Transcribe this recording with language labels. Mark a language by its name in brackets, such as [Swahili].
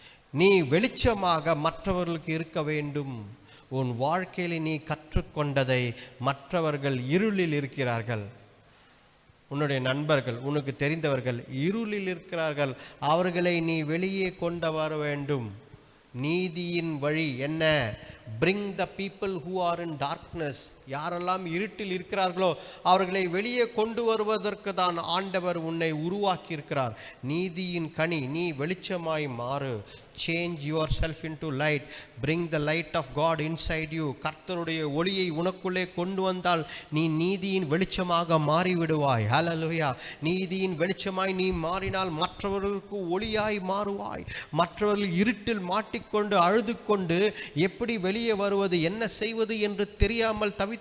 [Tamil] நீ வெளிச்சமாக மற்றவர்களுக்கு இருக்க வேண்டும். உன் வாழ்க்கையில் நீ கற்றுக்கொண்டதை மற்றவர்கள் இருளில் இருக்கிறார்கள், உன்னுடைய நண்பர்கள், உனக்கு தெரிந்தவர்கள் இருளில் இருக்கிறார்கள், அவர்களை நீ வெளியே கொண்டு வர வேண்டும். நீதியின் வழி என்ன? [English] bring the people who are in darkness. [Tamil] யாரெல்லாம் இருட்டில் இருக்கிறார்களோ அவர்களை வெளியே கொண்டு வருவதற்கு தான் ஆண்டவர் உன்னை உருவாக்கி இருக்கிறார். நீதியின் கனி, நீ வெளிச்சமாய் மாறு. [English] change yourself into light. bring the light of God inside you. [Tamil] கர்த்தருடைய ஒளியை உனக்குள்ளே கொண்டு வந்தால் நீ நீதியின் வெளிச்சமாக மாறிவிடுவாய். ஹல்லேலூயா. நீதியின் வெளிச்சமாய் நீ மாறினால் மற்றவர்களுக்கு ஒளியாய் மாறுவாய். மற்றவர்கள் இருட்டில் மாட்டிக்கொண்டு அழுது கொண்டு எப்படி வெளியே வருவது, என்ன செய்வது என்று தெரியாமல் தவித்து